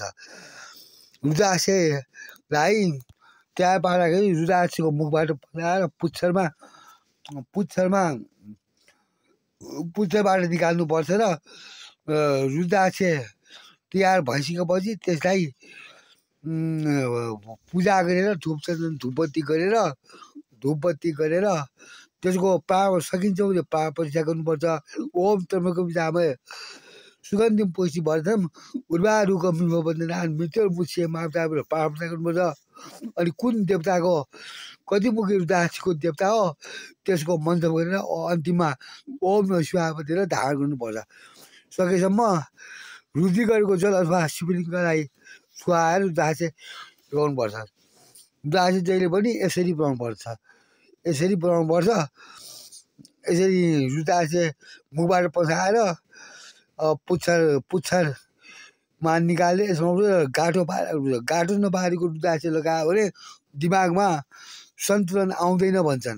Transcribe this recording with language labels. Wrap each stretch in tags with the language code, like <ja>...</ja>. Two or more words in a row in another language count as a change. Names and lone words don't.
<ne>रुद्राक्षलाई तयार पार्दाखेरि रुद्राक्षको मुखबाट पलाएर पुच्छरबाट निकाल्नुपर्छ। र रुद्राक्ष तयार भइसकेपछि त्यसलाई पूजा गरेर धुपबत्ती गरेर त्यसको प्राण सकिन्छ भने प्राण प्रतिष्ठा गर्नुपर्छ।</ne> <sa>ओम त्र्यम्बकं यजामहे सुगन्धिं पुष्टिवर्धनम् उर्वारुकमिव बन्धनान् मृत्युर्मुक्षीयते मामृतात्</sa> <ne>प्राण प्रतिष्ठा गर्नुपर्छ। अनि कुन देवताको कति मुखे रुद्राक्षको देवता हो त्यसको मन्त्र गरेर अन्तिममा</ne> <sa>ओम नमः शिवाय</sa> <ne>भनेर धारण गर्नुपर्छ। सकेसम्म रुद्धिगढको जल अथवा शिवलिङ्गलाई छुवाएर रुद्राक्ष लगाउनुपर्छ। रुद्राक्ष जहिले पनि यसरी बनाउनुपर्छ, यसरी बनाउनुपर्छ। यसरी रुद्राक्ष मुखबाट पसाएर पुच्छरमा निकाल्ने, यसमा गाँठो नपारेको रुद्राक्ष लगायो भने दिमागमा सन्तुलन आउँदैन भन्छन्।</ne>